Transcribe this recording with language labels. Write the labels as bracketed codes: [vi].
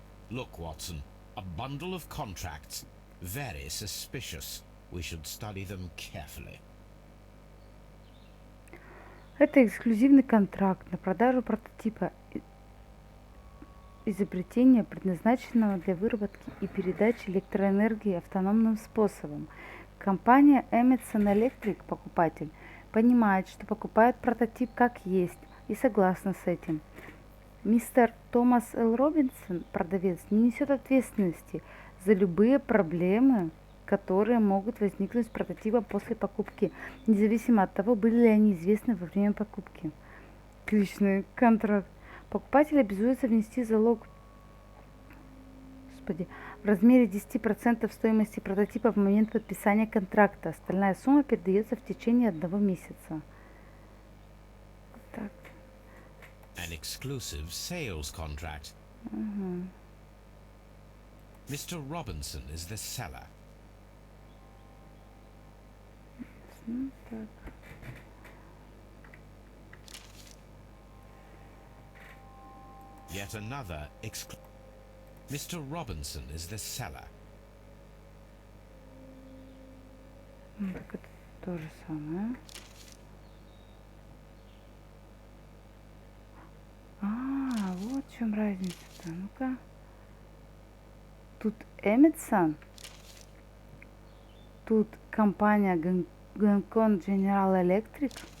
[en] Look, Watson, a bundle of contracts. Very suspicious. We should study them carefully. [ru] Это эксклюзивный контракт на продажу прототипа изобретения, предназначенного для выработки и передачи электроэнергии автономным способом. Компания Emerson Electric, покупатель, понимает, что покупает прототип как есть и согласна с этим. Мистер Томас Л. Робинсон, продавец, не несет ответственности за любые проблемы, которые могут возникнуть с прототипом после покупки, независимо от того, были ли они известны во время покупки. Отличный контракт. Покупатель обязуется внести залог в размере 10% стоимости прототипа в момент подписания контракта. Остальная сумма передается в течение 1 месяца. Так. [en] An exclusive sales contract. Mr. Robinson is the seller. [ru] Так. [en] Yet another Mr. Robinson is the seller. [ru] Так это то же самое. Вот в чем разница-то. Ну-ка. Тут Emerson. Тут компания Гонконг General Electric.